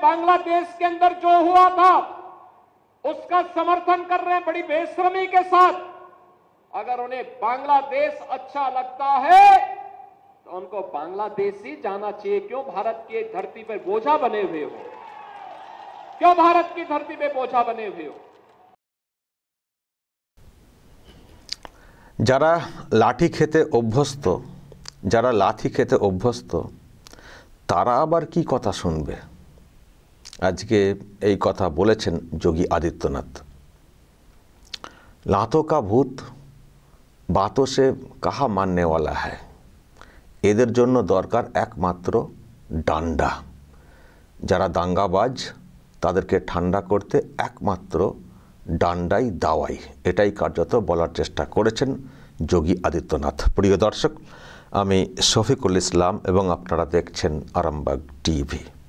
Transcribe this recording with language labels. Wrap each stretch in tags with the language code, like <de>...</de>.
<hi>बांग्लादेश के अंदर जो हुआ था उसका समर्थन कर रहे हैं बड़ी बेशर्मी के साथ। अगर उन्हें बांग्लादेश अच्छा लगता है तो उनको बांग्लादेश ही जाना चाहिए। क्यों भारत की धरती पर बोझा बने हुए हो? क्यों भारत की धरती पे बोझा बने हुए हो?</hi> <bn>যারা লাঠি খেতে অভ্যস্ত, যারা লাঠি খেতে অভ্যস্ত, তারা আবার কি কথা শুনবে? আজকে এই কথা বলেছেন যোগী আদিত্যনাথ।</bn> <hi>लातों का भूत बातों से कहा मानने वाला है।</hi> <bn>এদের জন্য দরকার একমাত্র ডান্ডা। যারা দাঙ্গাবাজ তাদেরকে ঠান্ডা করতে একমাত্র ডান্ডাই দাওয়াই। এটাই কার্যত বলার চেষ্টা করেছেন যোগী আদিত্যনাথ। প্রিয় দর্শক, আমি শফিকুল ইসলাম এবং আপনারা দেখছেন আরামবাগ টিভি।</bn>